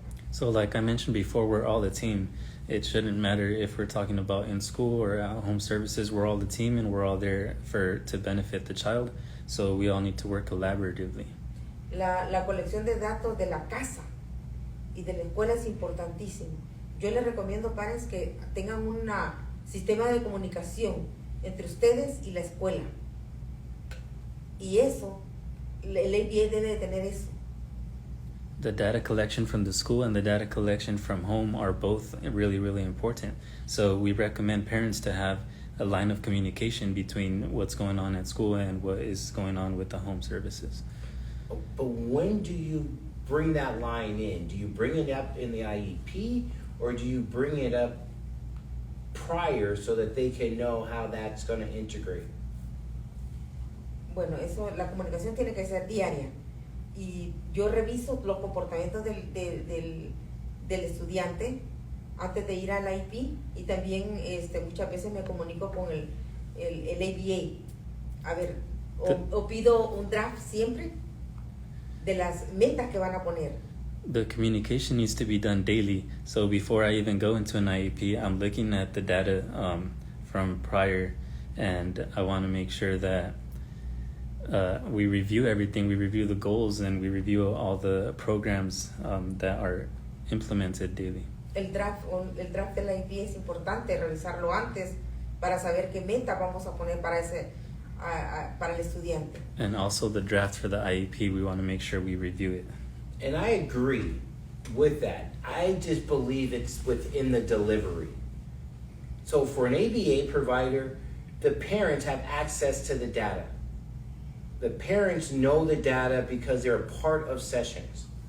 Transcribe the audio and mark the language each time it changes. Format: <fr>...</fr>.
<en>So like I mentioned before, we're all a team. It shouldn't matter if we're talking about in school or at home services, we're all the team and we're all there to benefit the child. So we all need to work collaboratively.</en> <es>La colección de datos de la casa y de la escuela es importantísimo. Yo les recomiendo, padres, que tengan un sistema de comunicación entre ustedes y la escuela. Y eso, el ABA debe de tener eso.</es> <en>The data collection from the school and the data collection from home are both really, really important. So we recommend parents to have a line of communication between what's going on at school and what is going on with the home services. But when do you bring that line in? Do you bring it up in the IEP, or do you bring it up prior so that they can know how that's going to integrate?</en> <es>Bueno, eso, la comunicación tiene que ser diaria. Y yo reviso los comportamientos del estudiante antes de ir al IEP, y también muchas veces me comunico con el ABA. A ver, o pido un draft siempre de las metas que van a poner.</es> <en>The communication needs to be done daily. So before I even go into an IEP, I'm looking at the data from prior, and I want to make sure that we review everything. We review the goals and we review all the programs that are implemented daily.</en> <es>El draft de la IEP es importante revisarlo antes para saber qué meta vamos a poner para el estudiante.</es> <en>And also the draft for the IEP, we want to make sure we review it. And I agree with that. I just believe it's within the delivery. So for an ABA provider, the parents have access to the data. The parents know the data because they're a part of sessions.</en>